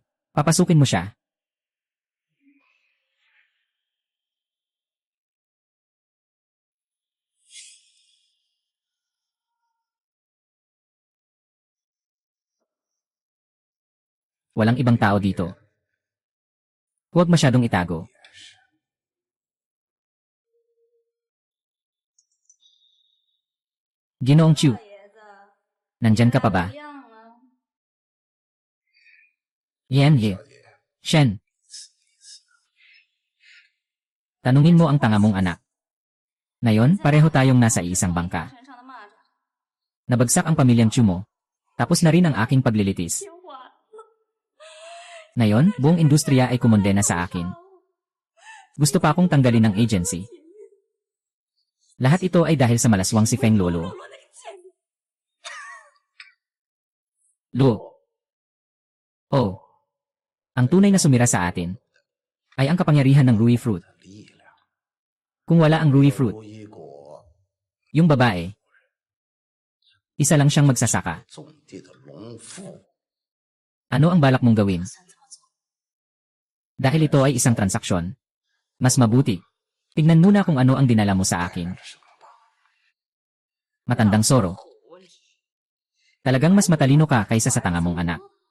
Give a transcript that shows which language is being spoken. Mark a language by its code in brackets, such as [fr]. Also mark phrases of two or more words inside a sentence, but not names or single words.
[tl] Papasukin mo siya. Walang ibang tao dito. Huwag masyadong itago. Ginoong Chu, [zh] 爷子， [tl] nandyan ka pa ba? [zh] 怎么样了？ Yan ye. Shen. [tl] Tanungin mo ang tanga mong anak. Ngayon, pareho tayong nasa isang bangka. [zh] 身上的蚂蚱 [tl] Nabagsak ang pamilyang Chu mo. Tapos na rin ang aking paglilitis. [zh] 听话了。 [tl] Ngayon, buong industriya ay kumondena sa akin. Gusto pa akong tanggalin ng agency. Lahat ito ay dahil sa malaswang si Feng Lolo. [zh] 我那个贱人， Lo. Oh. [tl] Ang tunay na sumira sa atin ay ang kapangyarihan ng Rui Fruit. [zh] 力量， [tl] Kung wala ang Rui Fruit, [zh] 如一果 [tl] yung babae, isa lang siyang magsasaka. [zh] 种地的农夫， [tl] Ano ang balak mong gawin? Dahil ito ay isang transaksyon. Mas mabuti. Tingnan muna kung ano ang dinala mo sa akin. [zh] 什么吧？ [tl] Matandang Soro. [zh] 狐狸。 [tl] Talagang mas matalino ka kaysa sa tanga mong anak.